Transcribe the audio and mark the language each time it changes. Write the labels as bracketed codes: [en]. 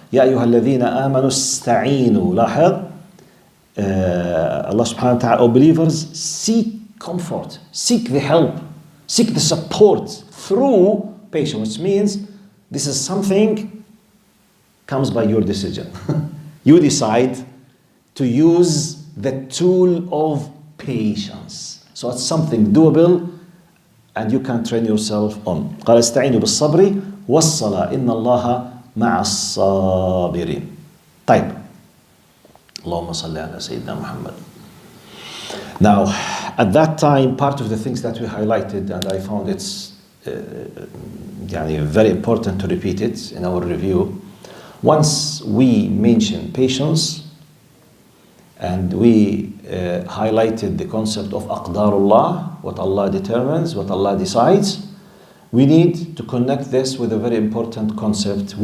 [ar] Ya ayyuha alladhina amanu ista'inu. [en] Lahad. Allah subhanahu wa ta'ala, O believers, seek comfort, seek the help, seek the support through patience, which means this is something comes by your decision. You decide to use the tool of patience. So it's something doable, and you can train yourself on. [ar] قال استعينوا بالصبر والصلاة إن الله مع الصابرين. طيب. اللهم صل على سيدنا محمد. [en] Now, at that time, part of the things that we highlighted, and I found it's very important to repeat it in our review. Once we mentioned patience, and we highlighted the concept of aqdarullah, what Allah determines, what Allah decides, we need to connect this with a very important concept.